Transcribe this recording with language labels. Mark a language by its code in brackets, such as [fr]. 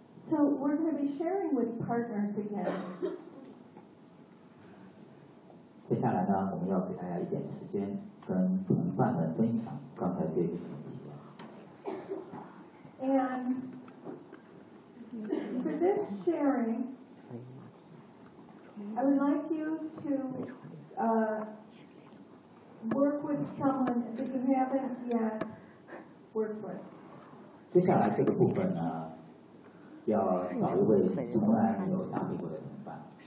[en] So we're going to be sharing with partners again. [zh] 接下来呢，我们要给大家一点时间跟同伴们分享刚才这些问题。 [en] And for this sharing, I would like you to work with someone that you haven't yet worked with. [zh] 接下来这个部分呢。要找一位从来没有搭配过的同伴。